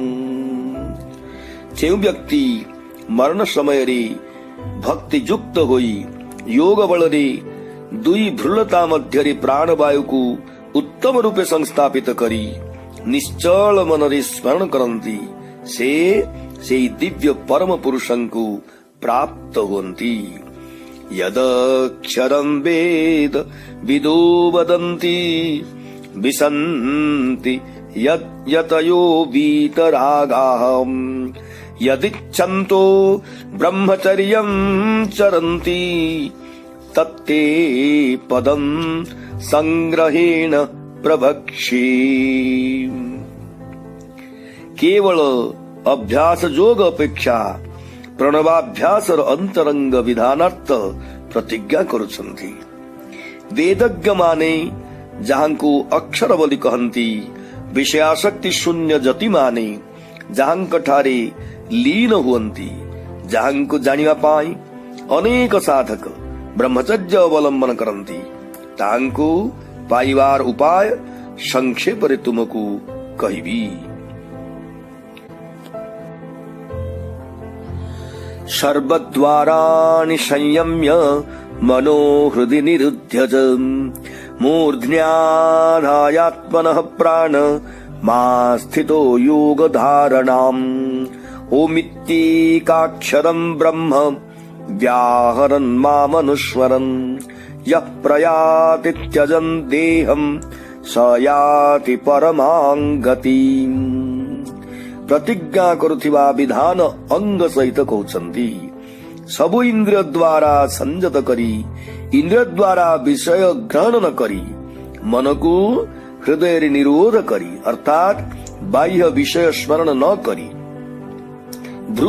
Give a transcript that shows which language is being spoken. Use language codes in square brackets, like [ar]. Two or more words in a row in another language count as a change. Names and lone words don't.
[or] ଯେଉଁ ବ୍ୟକ୍ତି ମରଣ ସମୟରେ ଭକ୍ତି ଯୁକ୍ତ ହୋଇ ଯୋଗ ବଳରେ ଦୁଇ ଭ୍ରୂଲତା ମଧ୍ୟରେ ପ୍ରାଣବାୟୁକୁ ଉତ୍ତମ ରୂପେ ସଂସ୍ଥାପିତ କରି ନିଶ୍ଚଳ ମନରେ ସ୍ମରଣ କରନ୍ତି ସେ ଦିବ୍ୟ ପରମ ପୁରୁଷଙ୍କୁ ପ୍ରାପ୍ତ ହୁଅନ୍ତି। [sa] यदक्षरं वेद विदो वदन्ति विसन्ति यतयो वीतरागाः यदिच्छन्तो ब्रह्मचर्यं चरन्ति तत्ते पदं संग्रहेण प्रभक्षे। [or] କେବଳ ଅଭ୍ୟାସ ଯୋଗ ଅପେକ୍ଷା ପ୍ରଣବାଭ୍ୟାସର ଅନ୍ତରଙ୍ଗ ବିଧାନାର୍ଥ ପ୍ରତିଜ୍ଞା କରୁଛନ୍ତି। ବେଦଜ୍ଞ ମାନେ ଯାହାଙ୍କୁ ଅକ୍ଷର ବୋଲି କହନ୍ତି, ବିଷୟାସକ୍ତି ଶୂନ୍ୟ ଯତି ମାନେ ଯାହାଙ୍କ ଠାରେ ଲୀନ ହୁଅନ୍ତି। ଯାହାଙ୍କୁ ଜାଣିବା ପାଇଁ ଅନେକ ସାଧକ ବ୍ରହ୍ମଚର୍ଯ୍ୟ ଅବଲମ୍ବନ କରନ୍ତି, ତାଙ୍କୁ ପାଇବାର ଉପାୟ ସଂକ୍ଷେପ ରେ ତୁମକୁ କହିବି। [sa] सर्वद्वाराणि संयम्य मनो हृदि निरुध्य च मूर्ध्न्याधायात्मनः प्राण मा स्थितो योग धारणाम् ओमित्येकाक्षरम् ब्रह्म व्याहरन् मामनुस्मरन् यः प्रयाति त्यजन् देहम् स याति परमां गतिम्। [or] ପ୍ରତିଜ୍ଞା କରୁଥିବା ବିଧାନ ଅଙ୍ଗ ସହିତ କହୁଛନ୍ତି ସବୁ ଇନ୍ଦ୍ରିୟ ଦ୍ୱାରା ସଂଯତ କରି ଇନ୍ଦ୍ରିୟ ଦ୍ୱାରା ବିଷୟ ଗ୍ରହଣ ନ କରି ମନ କୁ ହୃଦୟ ନିରୋଧ କରି ଅର୍ଥାତ ବାହ୍ୟ ବିଷୟ ସ୍ମରଣ ନ କରି ଧ୍ରୁବ